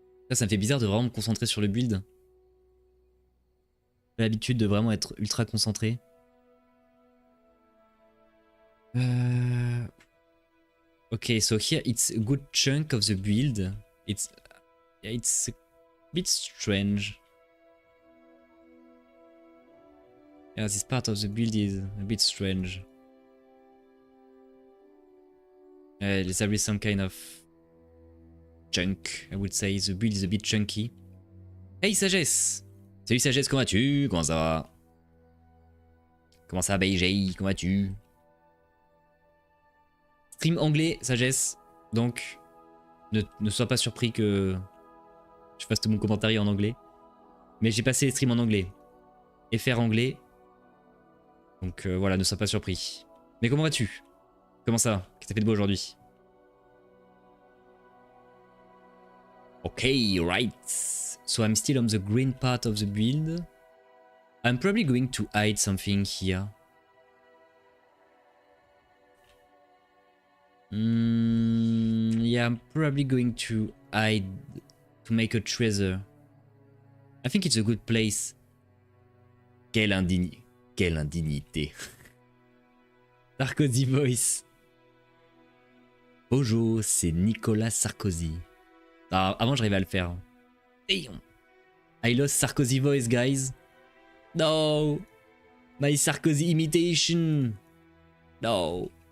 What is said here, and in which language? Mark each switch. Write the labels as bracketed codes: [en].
[fr] Ça me fait bizarre de vraiment me concentrer sur le build. J'ai l'habitude de vraiment être ultra concentré. [en] Okay, so here it's a good chunk of the build. It's a bit strange. Yeah, this part of the build is a bit strange. There is some kind of chunk, I would say. The build is a bit chunky. Hey Sagesse! [fr] Salut Sagesse, comment vas-tu? Comment ça va? Comment ça va BJ? Comment vas-tu? Stream anglais, Sagesse. Donc, ne sois pas surpris que je fasse tout mon commentaire en anglais. Mais j'ai passé les streams en anglais. Et faire anglais. Donc voilà, ne sois pas surpris. Mais comment vas-tu? Comment ça va? Qu'est-ce que t'as fait de beau aujourd'hui? [en] Ok, right. So I'm still on the green part of the build. I'm probably going to hide something here. Yeah, I'm probably going to hide to make a treasure. I think it's a good place. [fr] Quelle indignité. [en] Sarkozy voice. [fr] Bonjour, c'est Nicolas Sarkozy. Ah, avant j'arrivais à le faire. [en] Damn. I lost Sarkozy voice, guys. No. My Sarkozy imitation. No.